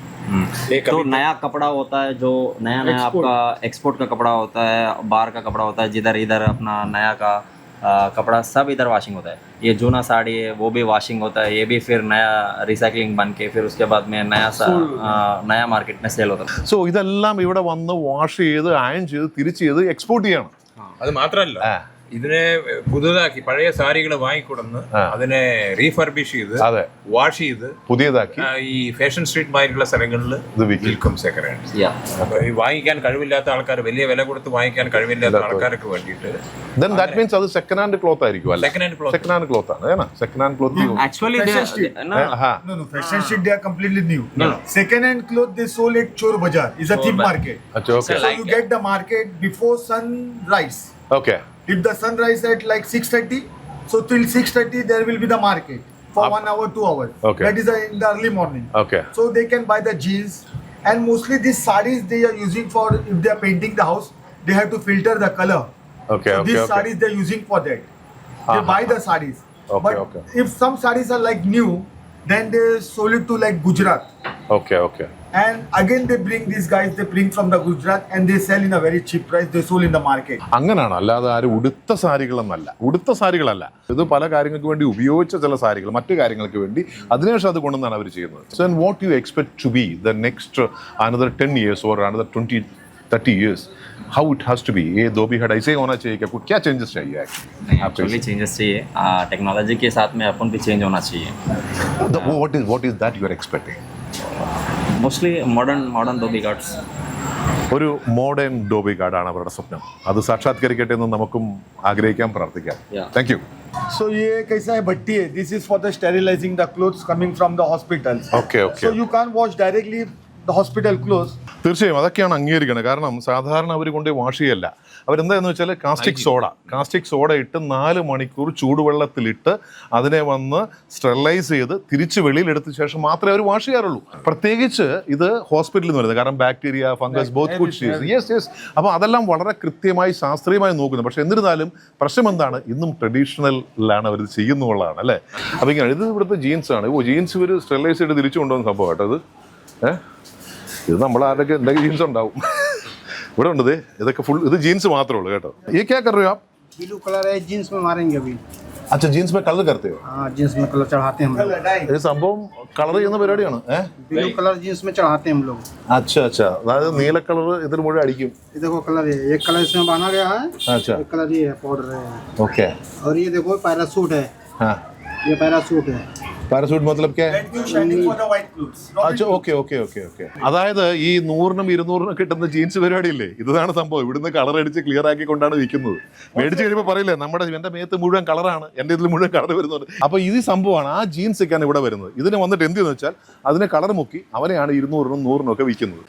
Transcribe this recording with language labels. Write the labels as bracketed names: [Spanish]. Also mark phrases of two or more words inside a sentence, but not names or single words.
[Hindi] तो नया कपड़ा होता है जो नया नया आपका एक्सपोर्ट का कपड़ा होता है, बाहर का कपड़ा होता है, जिधर इधर अपना नया का कपड़ा सब इधर वॉशिंग होता है। ये जूना साड़ी है वो भी वॉशिंग होता है, ये भी फिर नया रिसाइकलिंग बन के फिर उसके बाद में नया मार्केट में सेल होता है। [Malayalam] സോ ഇതെല്ലാം ഇവിടെ വന്ന് വാഷ് ചെയ്ത് അയൺ ചെയ്ത് തിരിച്ച് ചെയ്ത് എക്സ്പോർട്ട് ചെയ്യണം. അത് മാത്രമല്ല, ഇതിനെ പുതുതാക്കി പഴയ സാരികൾ വാങ്ങിക്കൊടുന്ന് അതിനെ റീഫർബിഷ് ചെയ്ത് അതെ വാഷ് ചെയ്ത് പുതിയതാക്കി ഈ [English] fashion street [Malayalam] മാതിരിയുള്ള സ്ഥലങ്ങളിൽ ഇത് വിൽക്കും. വിൽക്കും [English] second hand. [Malayalam] അപ്പൊ ഈ വാങ്ങിക്കാൻ കഴിവില്ലാത്ത ആൾക്കാർ, വലിയ വില കൊടുത്ത് വാങ്ങിക്കാൻ കഴിവില്ലാത്ത ആൾക്കാർക്ക് വേണ്ടിയിട്ട് [English] then that means [Malayalam] അത് [English] second hand cloth [Malayalam] ആയിരിക്കും അല്ലേ? [English] second hand cloth. second hand cloth [Malayalam] ആണ് ഏനാ? [English] second hand cloth एक्चुअली No, fashion street they are completely new. Second hand clothes they sold at Chor Bazaar. It's a cheap market. [Hindi] अच्छा [English] okay So you get the market before sunrise. ओके If the sunrise at like 6:30, so till 6:30 there will be the market for 1 hour, 2 hours. Okay. That is in the early morning. Okay. So they can buy the jeans, and mostly these sarees they are using for, if they are painting the house, they have to filter the color. Okay, So okay, these okay. sarees they are using for that. They buy the sarees. Okay, But okay. if some sarees are like new, then they sold it to like Gujarat. Okay, okay. And again they bring these guys, they bring from the Gujarat and they sell in a very cheap price. They sold in the market. [Malayalam] അങ്ങനാണ്, അല്ലാതെ ആരും ഉടുത്ത സാരികളെന്നല്ല. ഉടുത്ത സാരികളല്ല, ഇത് പല കാര്യങ്ങൾക്ക് വേണ്ടി ഉപയോഗിച്ച ചില സാരികൾ മറ്റു കാര്യങ്ങൾക്ക് വേണ്ടി അതിനുശേഷം അത് കൊണ്ടുവന്നാണ് അവർ ചെയ്യുന്നത്. [English] So and what you expect to be the next another 10 years or another 20-30 years, how it has to be? [Hindi] ये धोबी घाट ऐसे होना चाहिए क्या? क्या चेंजेस चाहिए एक्चुअली चेंजेस चाहिए, टेक्नोलॉजी के साथ में अपन भी चेंज होना चाहिए। [English] what is that you are expecting? Mostly modern Dhobi Ghats. [Malayalam] ഒരു മോഡേൺ ഡോബി ഗാർഡാണ് അവരുടെ സ്വപ്നം. അത് സാക്ഷാത്കരിക്കട്ടെ എന്ന് നമുക്കും ആഗ്രഹിക്കാം, പ്രാർത്ഥിക്കാം. [English] Thank you. [Hindi] So ये कैसा है भट्टी है. [English] This is for the sterilizing the clothes coming from the hospitals. Okay, okay. So you can't wash directly the hospital clothes. [Malayalam] തീർച്ചയായും അതൊക്കെയാണ് അംഗീകരിക്കുന്നത്. കാരണം സാധാരണ അവർ കൊണ്ട് വാഷ് ചെയ്യല്ല. അവരെന്താന്ന് വെച്ചാൽ കാസ്റ്റിക് സോഡ ഇട്ട് 4 മണിക്കൂർ ചൂടുവെള്ളത്തിലിട്ട് അതിനെ വന്ന് സ്റ്റെറിലൈസ് ചെയ്ത് തിരിച്ച് വെളിയിലെടുത്ത ശേഷം മാത്രമേ അവർ വാഷ് ചെയ്യാറുള്ളൂ. പ്രത്യേകിച്ച് ഇത് ഹോസ്പിറ്റലിൽ നിന്ന് വരുന്നത്, കാരണം ബാക്ടീരിയ, ഫംഗസ്, [English] both good. [Malayalam] യെസ്. അപ്പോൾ അതെല്ലാം വളരെ കൃത്യമായി ശാസ്ത്രീയമായി നോക്കുന്നത്. പക്ഷെ എന്നിരുന്നാലും പ്രശ്നം എന്താണ്, ഇന്നും ട്രഡീഷണലിലാണ് അവർ ചെയ്യുന്നുള്ളതാണ് അല്ലേ? അപ്പോൾ ഇങ്ങനെ ഇത് ഇവിടുത്തെ ജീൻസ് ആണ്. ജീൻസ് ഇവർ സ്റ്റെറിലൈസ് ചെയ്ത് തിരിച്ചു കൊണ്ടുവന്ന സംഭവം കേട്ടോ ഇത്. ഇത് നമ്മൾ ആരൊക്കെ എന്തൊക്കെ ജീൻസ് ഉണ്ടാവും ഇവിടെ ഉണ്ട്. ഇതൊക്കെ ഫുൾ ഇത് ജീൻസ് മാത്രമേ ഉള്ളൂ കേട്ടോ. [Hindi] ये क्या कर रहे हो आप? [English] blue colour [Hindi] है, जीन्स में मारेंगे अभी। अच्छा, जीन्स में कलर करते हो? हाँ, जीन्स में कलर चढ़ाते हैं हम लोग। ये [Malayalam] സംഭവം കളർ ചെയ്യുന്ന പരിപാടിയാണ്. [English] blue colour [Hindi] जीन्स में चढ़ाते हैं हम लोग। अच्छा, [Malayalam] അതായത് നീല കളർ ഇതിൽ മുഴുവൻ അടിക്കും. [Hindi] ये देखो कलर है, एक कलर इसमें बना गया है। अच्छा, एक कलर ये है, पाउडर है। ओके. और ये देखो पैरासूट है। हाँ, ये पैरासूट है। പാരസൂട്ട് मतलब क्या है? [English] That you shining for the white clothes. [Hindi] अच्छा, [Malayalam] ഓക്കെ. അതായത് ഈ 100-നും 200-നും കിട്ടുന്ന ജീൻസ് പരിപാടിയില്ലേ, ഇതാണ് സംഭവം. ഇവിടുന്ന് കളർ അടിച്ച് ക്ലിയർ ആക്കി കൊണ്ടാണ് വിൽക്കുന്നത്. മേടിച്ച് കഴിയുമ്പോൾ പറയില്ലേ, എൻ്റെ മേത്ത് മുഴുവൻ കളറാണ്, എൻ്റെ ഇതിൽ മുഴുവൻ കളർ വരുന്നുണ്ട്. അപ്പോൾ ഈ സംഭവമാണ്, ആ ജീൻസൊക്കെയാണ് ഇവിടെ വരുന്നത്. ഇതിന് വന്നിട്ട് എന്തെന്ന് വെച്ചാൽ അതിനെ കളർ മുക്കി അവനെയാണ് 200-നും 100-നും ഒക്കെ വിൽക്കുന്നത്.